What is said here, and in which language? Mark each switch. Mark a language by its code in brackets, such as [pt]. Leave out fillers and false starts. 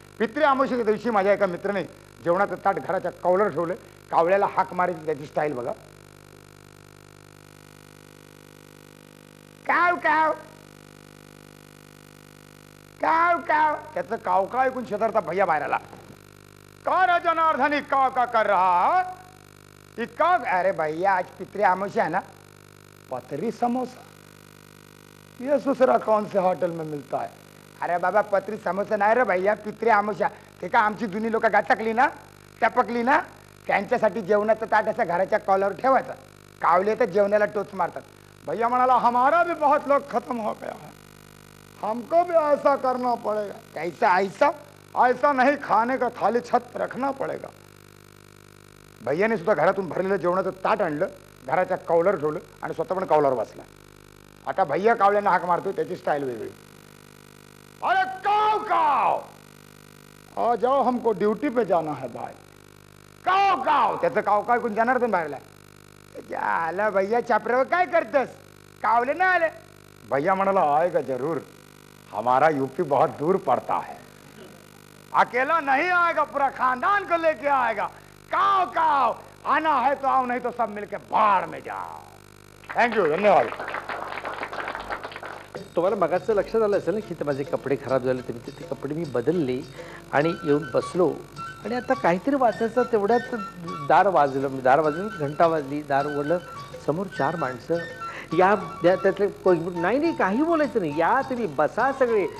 [mr] पितृ अमावस्येच्या दिवशी माझ्या एका मित्राने जेवणाचं ताट घराच्या कौलावर ठेवलं, कावळ्याला हाक मारायची त्याची स्टाईल बघा. काव काव काव काव. त्याचं काव काव ऐकून शेजारचा भैया बाहेर आला. [hi] का रे जनार्दन इक्का का कर रहा, इक्का? अरे भैया आज पितृ अमावस्या है ना, पतरी समोसा ये दूसरा कौन से होटल में मिलता है? [mr] अरे बाबा पतरी समोसा नाही रे भैया, पितृ अमावस्या. ते का आमची जुनी लोक गाचकली ना, टपकली ना, त्यांच्यासाठी जेवणाचं ताट असं घराच्या कॉलवर ठेवायचं. कावले तर जेवणाला टोच मारतात. भैया म्हणाला [hi] हमारा भी बहुत लोग खत्म हो गया है, हमको भी ऐसा करना पड़ेगा. कैसा ऐसा? ऐसा नहीं, खाने का थाली छत पर रखना पड़ेगा. [mr] भैयाने सुद्धा घरातून भरलेलं जेवणाचं ताट आणलं, घराच्या कौलर ठेवलं आणि स्वतः पण कौलावर बसला. आता भैया कावल्यांना हाक मारतो, त्याची स्टाईल वेगळी. [hi] अरे काव काव, आ जाओ हमको ड्यूटी पे जाना है भाई. काव काव. [mr] त्याचं काव काव ऐकून जनार्दन बाहेरला. आला भैया छापऱ्यावर काय करतस? कावले ना आले. भैया म्हणाला [hi] आएगा जरूर, हमारा यूपी बहुत दूर पड़ता है, अकेला नहीं आएगा, पूरा खानदान को लेके आएगा. काव काव. आना है तो आओ, नहीं तो सब मिलके बाढ़ में जाओ. [mr] थँक्यू, धन्यवाद. तुम्हाला मगाचं लक्षात आलं असेल ना की माझे कपडे खराब झाले, ते कपडे मी बदलले आणि येऊन बसलो आणि आता काहीतरी वाचायचं. तेवढ्यात दार वाजलं, घंटा वाजली, दार उघडलं. समोर 4 माणसं. या त्यातले नाही काही बोलायचं नाही, या तुम्ही बसा सगळे.